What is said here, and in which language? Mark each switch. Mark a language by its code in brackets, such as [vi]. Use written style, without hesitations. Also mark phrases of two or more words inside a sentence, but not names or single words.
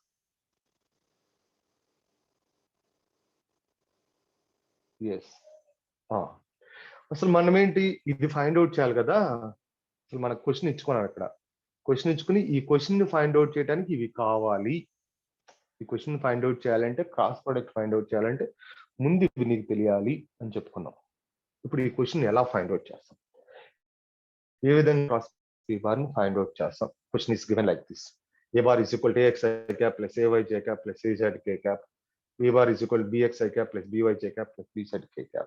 [te] Yes. అసలు మనం ఏంటి ఇది [en] find out [te] చేయాలి కదా. అసలు మనకు క్వశ్చన్ ఇచ్చుకున్నాను అక్కడ. క్వశ్చన్ ఇచ్చుకుని ఈ క్వశ్చన్ ని [en] find out [te] చేయడానికి ఇవి కావాలి. ఈ [en] question find out [te] చేయాలంటే [en] cross product find out [te] చేయాలంటే ముందు ఇవి నీకు తెలియాలి అని చెప్పుకున్నాం. ఇప్పుడు ఈ క్వశ్చన్ ఎలా [en] find out [te] చేస్తాం? ఏ విధంగా [en] cross B bar [te] ని [en] find out [te] చేస్తాం? [en] question is given like this. A bar is equal to AXI cap plus AYJ cap plus AZK cap. B bar is equal to BXI cap plus BYJ cap plus BZK cap.